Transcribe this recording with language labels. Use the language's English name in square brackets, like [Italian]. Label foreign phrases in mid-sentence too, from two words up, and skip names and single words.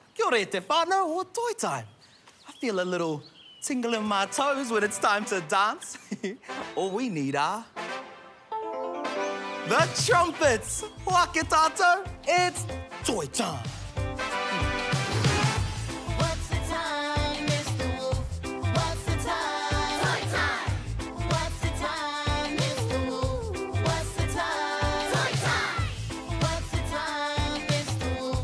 [Māori] ore te whānau o Toi Time. [English] I feel a little tingle in my toes when it's time to dance. All we need are the trumpets. [Māori] Waka tātou, [English] it's Toi Time. What's the time, Mr. Wolf? What's the time? Toi time. What's the time, Mr. Wolf? What's the time? Toi time. What's the time, Mr. Wolf?